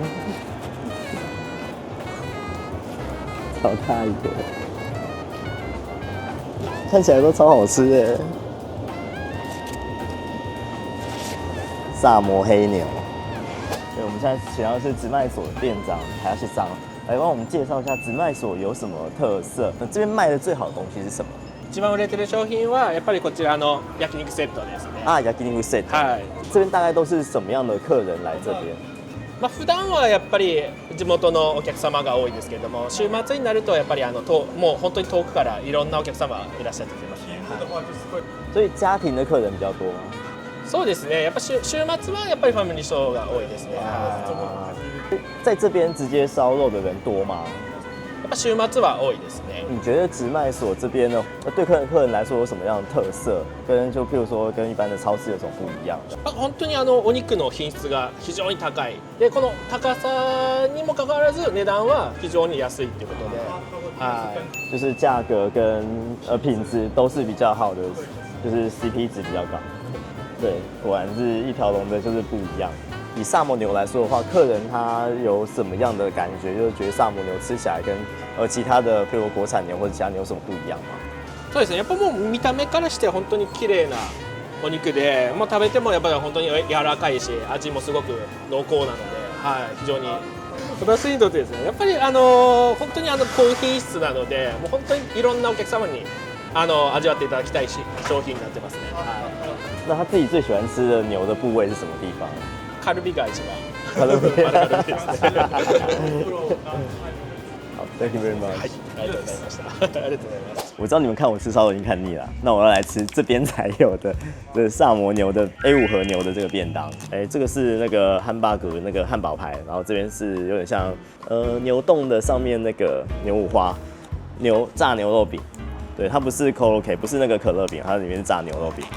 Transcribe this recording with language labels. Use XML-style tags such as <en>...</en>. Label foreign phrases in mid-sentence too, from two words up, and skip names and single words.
<zh>超大一个，看起来都超好吃的。萨摩黑牛。对，我们现在请到的是直卖所的店长林さん，来帮我们介绍一下直卖所有什么特色。那这边卖的最好的东西是什么？</zh> <ja>一番売れてる商品はやっぱりこちらの焼肉セットですね。焼肉セット。はい。</ja> <zh>这边大概都是什么样的客人来这边？</zh> <ja>普段はやっぱり地元のお客様が多いですけれども、週末になるとやっぱりもう本当に遠くからいろんなお客様いらっしゃってきますね。</ja> <zh>所以家庭的客人比较多吗？</zh> <ja>そうですね。やっぱ週末はやっぱりファミリー層が多いですね。</ja> <zh>在这边直接烧肉的人多吗？</zh> <ja>やっぱ週末は多いですね。</ja> <zh>你觉得直卖所这边呢，对客人来说有什么样的特色？就譬如说跟一般的超市有什么不一样的？</zh> <ja>本当にお肉の品質が非常に高い。でこの高さにもかかわらず値段は非常に安いということで、</ja> <zh>就是价格跟品质都是比较好的，就是 CP 值比较高。对，果然是一条龙的，就是不一样。以萨摩牛来说的话，客人他有什么样的感觉？就是觉得萨摩牛吃起来跟其他的，譬如国产牛或者其他牛有什么不一样吗？</zh> <ja>そうですね。やっぱもう見た目からして本当に綺麗なお肉で、もう食べてもやっぱり本当に柔らかいし、味もすごく濃厚なので、非常に私にとってですね、やっぱり本当に高品質なので、もう本当にいろんなお客様に味わっていただきたい商品になってますね。</ja> <zh>那他自己最喜欢吃的牛的部位是什么地方？</zh> <ja>カルビが一番。カルビ。丸カルビですね。</ja> <en>好 ，Thank you very much。</en> <ja>ありがとうございました。ありがとうございます。</ja> <zh>我知道你们看我吃烧肉已经看腻了，那我要来吃这边才有的萨摩牛的 A5 和牛的这个便当。这个是那个汉巴格那个汉堡排，然后这边是有点像牛冻的上面那个牛五花炸牛肉饼。对，它不是 koroke， 不是那个可乐饼，它里面是炸牛肉饼。</zh>